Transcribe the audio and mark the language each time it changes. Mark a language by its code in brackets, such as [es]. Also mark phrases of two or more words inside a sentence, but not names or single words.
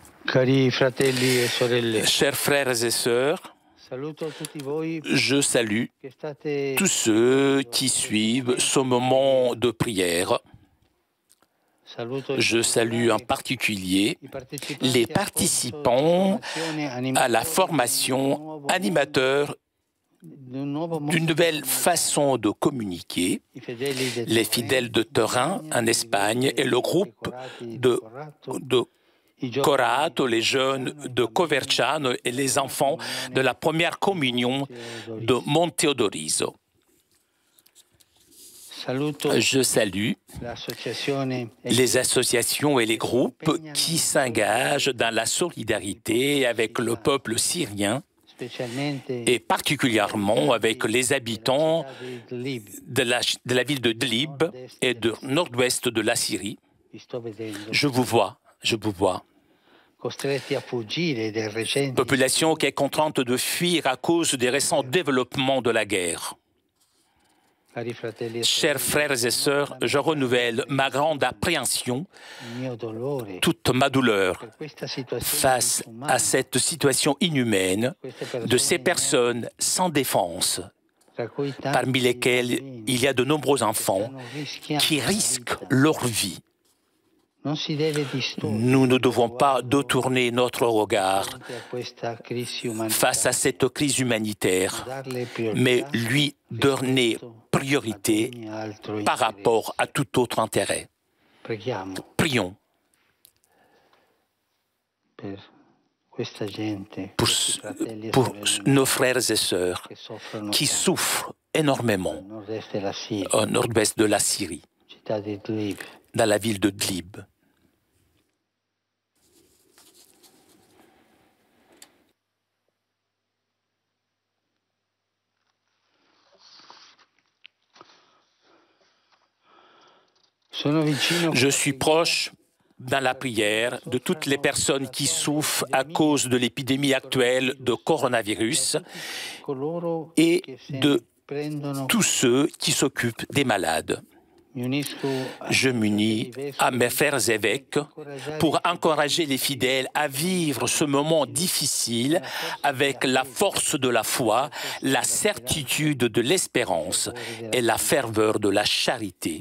[it] Cari fratelli e sorelle, [fr] Chers frères et sœurs, [it] saluto tutti voi [fr] je salue [it] che state [fr] tous ceux qui suivent ce moment de prière. [it] Saluto in [fr] Je salue en [it] particolare [fr] particulier [it] i partecipanti [fr] les [it] al corso [fr] participants [it] di formazione [fr] à la [it] animatori [fr] formation animateur [it] d'un nuovo modo [fr] d'une [it] di [fr] nouvelle [it] comunicare. [fr] façon de communiquer. [it] I fedeli de [fr] Les [it] Torino, [fr] fidèles de Turin en Espagne et le groupe de [it] i giovani Corato, [fr] les jeunes de Coverciano et les enfants de la première communion de Monteodoriso. [it] Saluto [fr] Je salue [it] l'associazione [fr] les associations et les groupes qui s'engagent dans la solidarité avec le peuple syrien [it] specialmente [fr] et particulièrement avec les habitants de la ville de Dlib et du nord-ouest de la Syrie. [it] vi sto vedendo [fr] Je vous vois. [it] costretti a fuggire dai recenti [fr] Population qui est contrainte de fuir à cause des récents développements de la guerre. [it] cari fratelli e [fr] Chers frères et sœurs, je renouvelle ma grande appréhension, [it] il mio dolore [fr] toute ma douleur [it] per questa situazione [fr] face à cette situation inhumaine de ces personnes sans défense, [it] tra cui tanti [fr] parmi lesquelles [it] bambini [fr] il y a de nombreux enfants [it] stanno rischiando [fr] qui [it] la [fr] risquent [it] vita. [fr] leur vie. [it] Non si deve distogliere [fr] Nous ne devons pas détourner notre regard [it] davanti a questa crisi umanitaria, [fr] face à cette crise humanitaire, [it] darle priorità [fr] mais lui donner priorité [it] ad ogni altro [fr] par [it] interesse. [fr] rapport à tout autre intérêt. [it] Preghiamo [fr] Prions [it] per questa gente, [fr] pour, [it] questi fratelli e [fr] pour [it] sorelle [fr] nos frères et sœurs [it] che soffrono [fr] qui [it] tanto [fr] souffrent énormément [it] nel nord-est della Siria, [fr] au nord-ouest de la Syrie, [it] città di Idlib. [fr] dans la ville de Dlib. [it] Sono vicino [fr] Je suis proche dans la prière de toutes les personnes qui souffrent à cause de l'épidémie actuelle de coronavirus [it] coloro [fr] et [it] che se [fr] de [it] prendono. [fr] tous ceux qui s'occupent des malades. [it] Mi unisco [fr] Je m'unis à mes frères évêques pour encourager les fidèles à vivre ce moment difficile avec la force de la foi, la certitude de l'espérance et la ferveur de la charité.